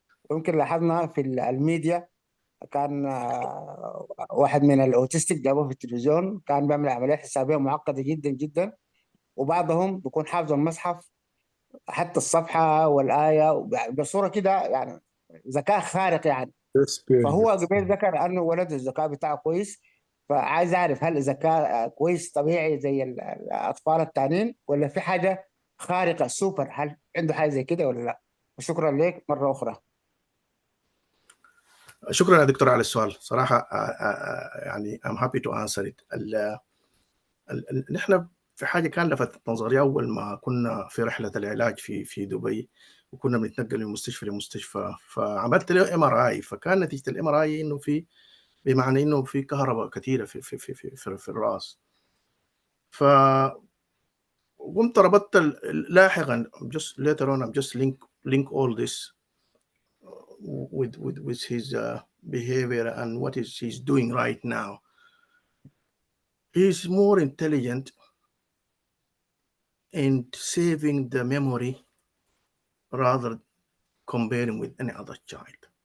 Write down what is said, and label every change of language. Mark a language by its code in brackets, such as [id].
[ar] ويمكن لاحظنا في الميديا كان واحد من الاوتستيك جابوه في التلفزيون كان بيعمل عمليات حسابيه معقده جدا جدا، وبعضهم بيكون حافظ المصحف حتى الصفحه والايه بصوره كده يعني ذكاء خارق يعني. فهو قبل ذكر انه ولد الذكاء بتاعه كويس، فعايز اعرف هل الذكاء كويس طبيعي زي الاطفال التانيين، ولا في حاجه خارقه سوبر؟ هل عنده حاجه زي كده ولا لا؟ وشكرا لك مره اخرى. شكرا يا دكتور على السؤال صراحه. يعني [en] I'm happy to answer it. [ar] نحن في حاجه كان لفتت نظري اول ما كنا في رحله العلاج في دبي، وكنا بنتنقل من مستشفى لمستشفى، فعملت له MRI، فكان نتيجه الMRI انه في، بمعنى انه في كهرباء كثيره في الراس. ف قمت ربطت لاحقا [en] just later on I'm just link all this with his behavior and what is he's doing right now. He's more intelligent in saving the memory rather comparing with any other child.